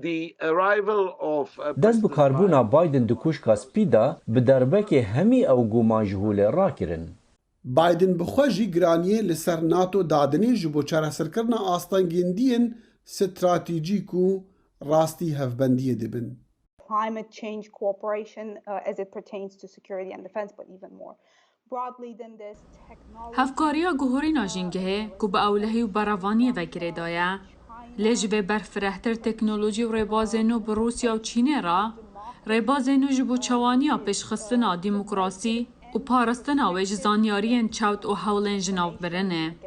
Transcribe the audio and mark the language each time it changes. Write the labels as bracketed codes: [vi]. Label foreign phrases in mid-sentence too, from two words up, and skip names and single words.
[ku] Dest bi karbûna Biden di kuşka spî de bi derbekê hemî ew guman ji holê rakirin. Biden bi xwe jî giraniyê li ser NATO dadinê ji bo çareserkirina astengîndiyên stratejîk û rastî hevbendiyê dibin. [en] Climate change cooperation as it pertains to security and defense, but even more broadly than this, technology. [ku] هەفکاریە گوهۆرîna jîngehê ku bi ewlehî û beravaniyê vekirê daye, lê ji vê berfirehtir teknolojî û rêbazên nû bi Rûsya û Çînê re, rêbazên nû ji bo çewaniya pêşxistina dîmokrasî û parastina wê ji zanyariyên çewt û hewlên ji navbirinê.